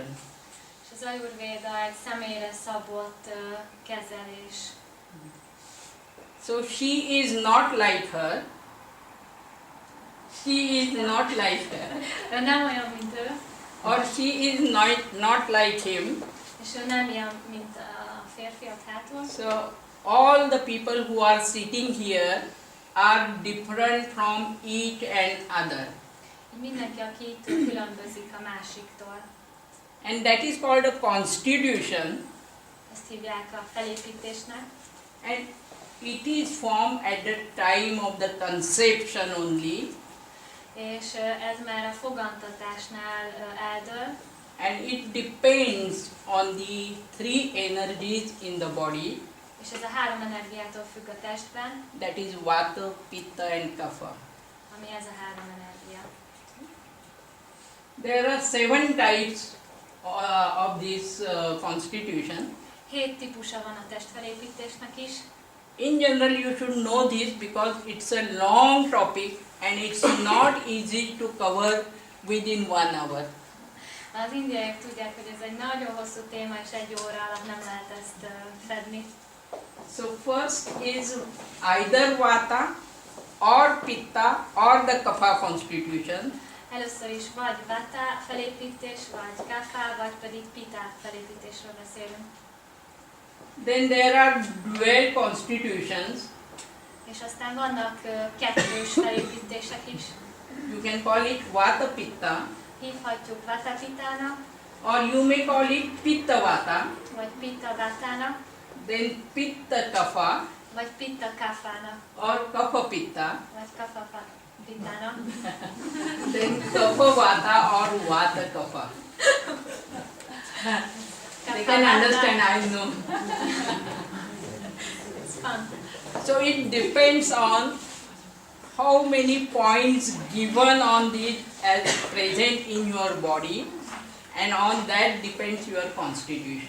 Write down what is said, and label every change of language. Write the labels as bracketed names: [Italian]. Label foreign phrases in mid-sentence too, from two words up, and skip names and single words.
[Hungarian] És az Ajurvéda egy személyre szabott kezelés. [English] So she is not like her. She is not like her. [Hungarian] Ő nem olyan, mint ő, [English] Or she is not like him. [Hungarian] és ő nem ilyen, mint a férfiak hátul. [English] So all the people who are sitting here are different from each and other. [Hungarian] Mindenki, aki itt ül, különbözik a másiktól. [English] And that is called a constitution. [Hungarian] Ezt hívják a felépítésnek. [English] And it is formed at the time of the conception only. [Hungarian] És ez már a fogantatásnál eldől, [English] And it depends on the three energies in the body. [Hungarian] és ez a három energiától függ a testben, [English] That is Vata, Pitta and Kapha. [Hungarian] ami ez a három energia. [English] There are 7 types of this constitution. [Hungarian] 7 típusa van a testfelépítésnek is. [English] In general, you should know this because it's a long topic and it's not easy to cover within 1 hour. [Hungarian] Az indiaiak tudják, hogy ez egy nagyon hosszú téma, és egy óra alatt nem lehet ezt fedni. [English] So first is either Vata or Pitta or the Kapha constitution. [Hungarian] Először is vagy vata felépítés, vagy kapha, vagy pedig pitta felépítésről beszélünk. [English] Then there are dual constitutions. [Hungarian] És aztán vannak kettős felépítések is. [English] You can call it Vata Pitta [Hungarian] Hívhatjuk vata pittának, [English] or you may call it Pitta Vata, [Hungarian] vagy pitta vatának, [English] then Pitta Kapha [Hungarian] vagy pitta kaphának, [English] or Kapha Pitta. [Hungarian] vagy kapha vitára. [English] Then kapha vata or vata kapha. They can understand, I know. It's fun. So it depends on how many points given on this as present in your body, and on that depends your constitution.